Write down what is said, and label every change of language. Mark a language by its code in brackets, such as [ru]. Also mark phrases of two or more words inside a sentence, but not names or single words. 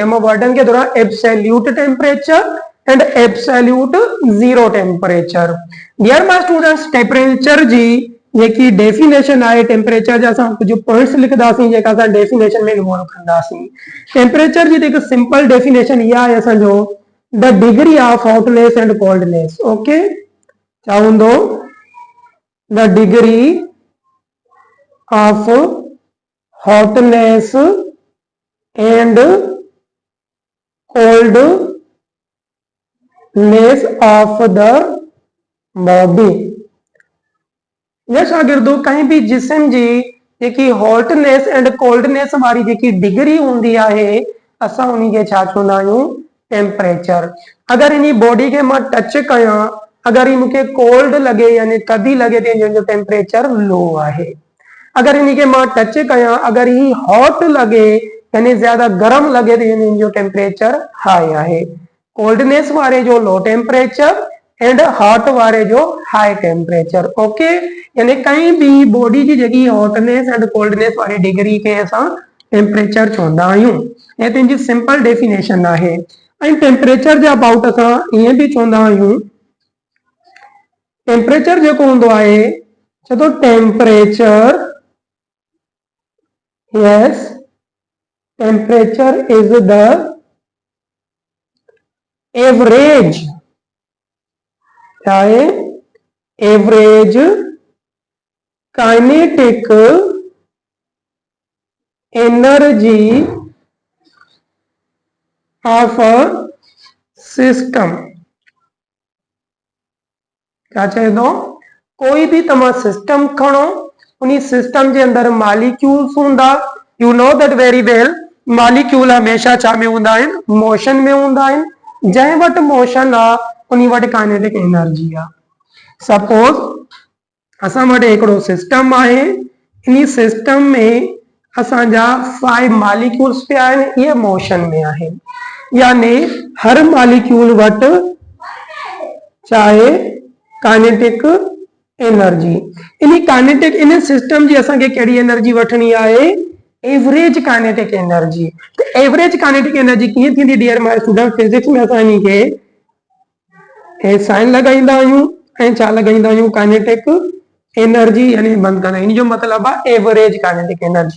[sd] मां वर्डन खे दोहरां [en] absolute temperature and absolute zero temperature. dear my students [sd] टेम्परेचर जी जेकी डेफिनेशन आहे टेम्परेचर जा असां कुछ पॉइंट्स लिखंदासीं जेका असां डेफिनेशन में इन्वॉल्व कंदासीं। टेम्परेचर जी जेकी [en] simple definition [sd] इहा आहे असांजो [en] the degree of hotness and coldness. okay [sd] छा हूंदो [en] the degree of hotness and coldness of the body. [sd] या शागिर्दो कहीं भी जिस्म जी जेकी [en] hotness and coldness [sd] वारी जेकी डिग्री हूंदी आहे असां उन खे छा चवंदा आहियूं टेम्परेचर। अगर इन बॉडी के मां टच कयां अगर इन मूंखे कोल्ड लगे यानी थधी लगे तो जो [en] temperature low [sd] आहे। अगर इन के मां टच कयां अगर ही हॉट लगे यानी ज्यादा गर्म लगे तो यानी जो [en] temperature high [sd] आहे। कोल्डनेस वारे जो [en] low temperature and hot [sd] वारे जो [en] high temperature. [sd] ओके, यानी कहीं भी बॉडी की जगह [en] hotness and coldness [sd] वारी डिग्री के असां टेम्परेचर चवंदा आहियूं। ये तुंहिंजी [en] simple definition [sd] आहे। ऐं टेम्परेचर जे अबाउट असां ईअं बि चवंदा आहियूं, टेम्परेचर जेको हूंदो आहे छो तो टेम्परेचर, [en] yes, temperature is the average, [hi] क्या है, [en] average kinetic energy of a system. [hi] क्या चाहिए [sd] तो कोई भी तमा सिस्टम खणो, उन्हीं सिस्टम के अंदर मॉलिक्यूल्स हुंदा। [en] you know that very well, [sd] मॉलिक्यूल हमेशा छा में हुंदा आहिनि, मोशन में हुंदा आहिनि। जंहिं वटि मोशन आ उन्हीं वटि [en] kinetic energy [sd] आ। सपोज असां वटि हिकिड़ो सिस्टम आहे, इन सिस्टम में असांजा 5 मॉलिक्यूल्स पिया आहिनि, ये मोशन में आहिनि। यानी हर मॉलिक्यूल वटि चाहे [en] kinetic energy. [sd] इन काइनेटिक इन सिस्टम जी असांखे कहिड़ी एनर्जी वठणी आहे, [en] average kinetic energy. [sd] तो [en] average kinetic energy [sd] कीअं थींदी [en] dear my student, [sd] फिजिक्स में असां इन खे ए साइन लगाईंदा आहियूं ऐं छा लगाईंदा आहियूं, [en] kinetic energy [sd] यानी बंद कंदा। इन जो मतलब आहे [en] average kinetic energy.